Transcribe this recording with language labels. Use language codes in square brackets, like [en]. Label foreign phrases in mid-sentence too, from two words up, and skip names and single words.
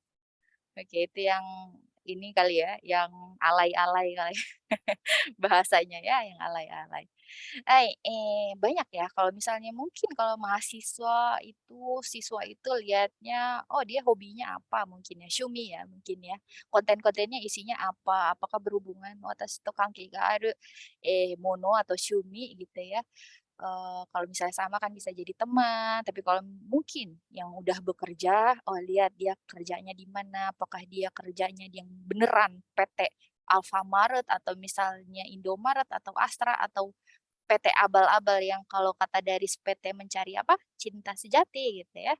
[id] Oke, itu yang ini kali ya, yang alay-alay kali bahasanya ya, yang alay-alay. Banyak ya kalau misalnya mungkin kalau siswa itu lihatnya, oh dia hobinya apa mungkin ya, syumi ya mungkin ya. Konten-kontennya isinya apa, apakah berhubungan [ja] 私と関係がある、もの [id] atau syumi gitu ya. Kalau misalnya sama kan bisa jadi teman, tapi kalau mungkin yang udah bekerja, oh lihat dia kerjanya di mana, apakah dia kerjanya di yang beneran PT Alfamart atau misalnya Indomaret atau Astra atau PT abal-abal yang kalau kata dari PT mencari apa, cinta sejati gitu ya.